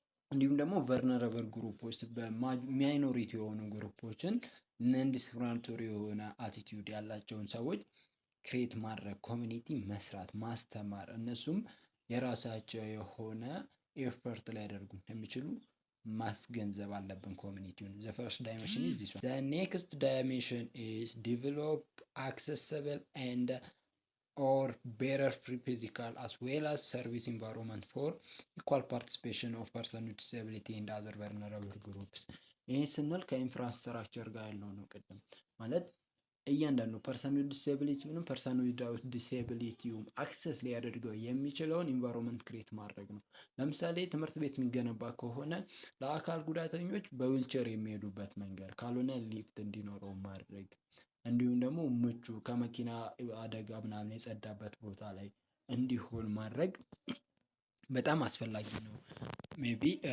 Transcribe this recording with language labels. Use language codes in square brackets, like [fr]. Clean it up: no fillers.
[am] እንዲሁም ደግሞ ቨርነረብል ግሩፖች ማይኖሪቲ የሆኑ ግሩፖችን ነን ዲስክሪሚናቶሪ የሆነ አቲቲዩድ ያላቸውን ሰዎች ክሬት ማድረግ፣ ኮሚኒቲ መስራት፣ ማስተማር፣ እነሱም የራሳቸው የሆነ ኤፈርት ሊያደርጉ እንደሚችሉ ማስገንዘብ አለብን ኮሚኒቲውን። [en] the first dimension is this one. The next dimension is develop accessible and or better free physical as well as service environment for equal participation of person with disability and other vulnerable groups. [am] ይህ ስንል ከኢንፍራስትራክቸር ጋር ያለው ነው። ቅድም ማለት እያንዳንዱ ፐርሰን ዊዝ ዲሴቢሊቲውንም ፐርሰን ዊዛውት ዲሴቢሊቲውም አክሰስ ሊያደርገው የሚችለውን ኢንቫይሮንመንት ክሬት ማድረግ ነው። ለምሳሌ ትምህርት ቤት የሚገነባ ከሆነ ለአካል ጉዳተኞች በዊልቸር የሚሄዱበት መንገድ ካልሆነ ሊፍት እንዲኖረው ማድረግ፣ እንዲሁም ደግሞ ምቹ ከመኪና አደጋ ምናምን የጸዳበት ቦታ ላይ እንዲሆን ማድረግ በጣም አስፈላጊ ነው። ሜቢ